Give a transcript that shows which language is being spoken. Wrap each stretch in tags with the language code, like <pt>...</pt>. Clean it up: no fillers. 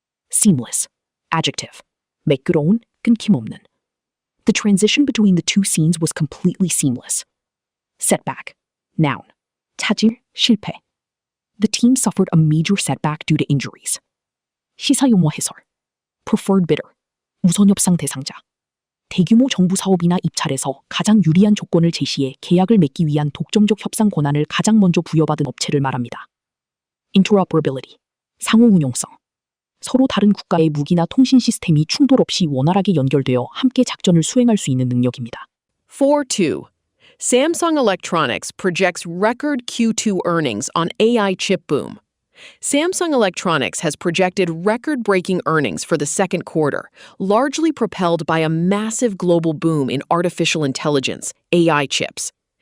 <en>Seamless. Adjective.</en> <ko>매끄러운, 끊김없는.</ko> <en>The transition between the two scenes was completely seamless. Setback. Noun.</en> <ko>차질, 실패.</ko> <en>The team suffered a major setback due to injuries.</en> <ko>시사 용어 해설.</ko> <en>Preferred bidder.</en> <ko>우선 협상 대상자. 대규모 정부 사업이나 입찰에서 가장 유리한 조건을 제시해 계약을 맺기 위한 독점적 협상 권한을 가장 먼저 부여받은 업체를 말합니다.</ko> <en>Interoperability.</en> <ko>상호 운용성. 서로 다른 국가의 무기나 통신 시스템이 충돌 없이 원활하게 연결되어 함께 작전을 수행할 수 있는 능력입니다. 4.2.</ko> <en>Samsung Electronics projects record Q2 earnings on AI chip boom. Samsung Electronics has projected record-breaking earnings for the second quarter, largely propelled by a massive global boom in artificial intelligence, AI chips.</en>